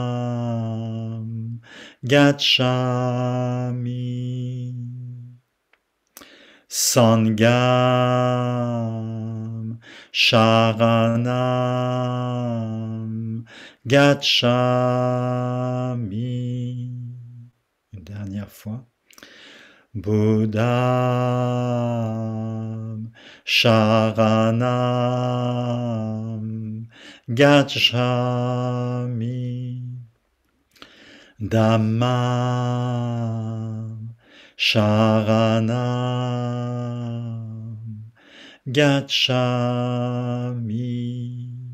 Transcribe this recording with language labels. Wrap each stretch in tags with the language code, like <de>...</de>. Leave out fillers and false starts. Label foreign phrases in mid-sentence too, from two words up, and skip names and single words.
<pi>Sharanam Gacchami, Sangam Sharanam Gacchami.</pi> <fr>Une dernière fois.</fr> <pi>Buddham Sharanam Gacchami. Dhammam Sharanam Gacchami.</pi>